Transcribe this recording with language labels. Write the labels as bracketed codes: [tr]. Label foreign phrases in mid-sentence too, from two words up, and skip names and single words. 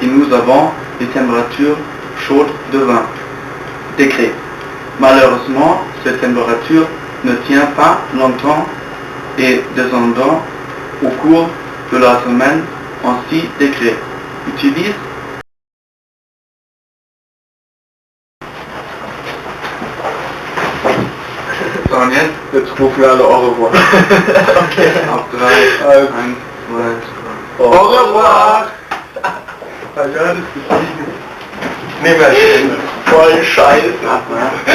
[fr] et nous avons des températures chaudes de 20 degrés. Malheureusement, cette température ne tient pas longtemps et descendant au cours de la semaine en 6 degrés. Utilise Daniel, [de] jetzt rufen wir alle [fr] au revoir. [de] Auf 3, 1, 2, [fr] au revoir! [de] Ja, das ist Nee, mehr. voll scheiße.